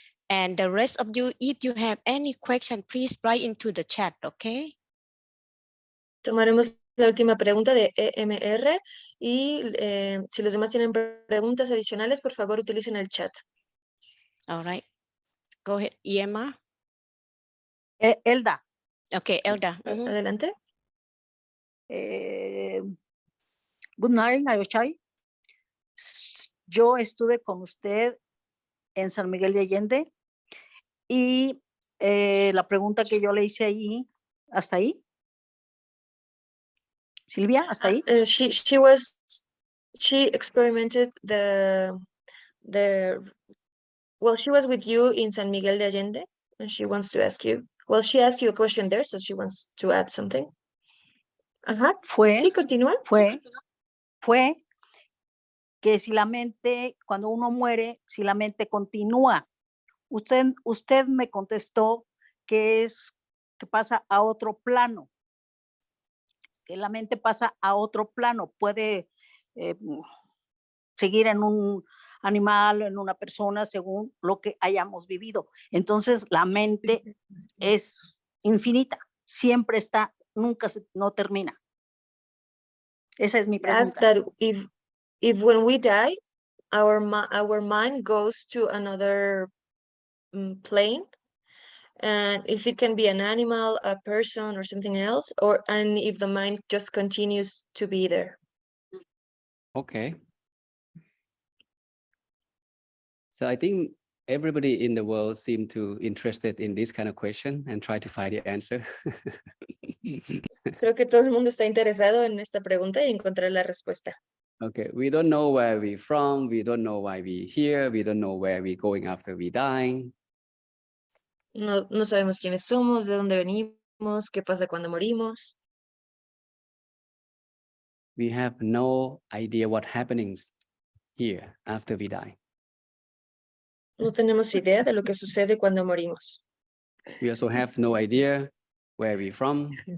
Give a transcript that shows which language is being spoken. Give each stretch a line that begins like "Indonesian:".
English: And the rest of you, if you have any question, please write into the chat, okay?
Spanish: Tomaremos la última pregunta de EMR y si los demás tienen preguntas adicionales, por favor utilicen el chat.
English: All right. Go ahead, EMR. Elda. Okay, Elda.
Spanish: Adelante.
English: Good night, Nayochai.
Spanish: Yo estuve con usted en San Miguel de Allende y la pregunta que yo le hice ahí, ¿hasta ahí? Silvia, ¿hasta ahí?
English: She experimented the Well, she was with you in San Miguel de Allende, and she wants to ask you. Well, she asked you a question there, so she wants to add something.
Spanish: Ajá. Sí, continúa. Fue que si la mente, cuando uno muere, si la mente continúa. Usted me contestó que pasa a otro plano, que la mente pasa a otro plano, puede seguir en un animal, en una persona, según lo que hayamos vivido. Entonces, la mente es infinita, siempre está, nunca no termina. Esa es mi pregunta.
English: Ask that if when we die, our mind goes to another plane, and if it can be an animal, a person, or something else, and if the mind just continues to be there. Okay. So I think everybody in the world seem to interested in this kind of question and try to find the answer.
Spanish: Creo que todo el mundo está interesado en esta pregunta y encontrar la respuesta.
English: Okay, we don't know where we're from, we don't know why we're here, we don't know where we're going after we die.
Spanish: No sabemos quiénes somos, de dónde venimos, qué pasa cuando morimos.
English: We have no idea what happenings here after we die.
Spanish: No tenemos idea de lo que sucede cuando morimos.
English: We also have no idea where we're from.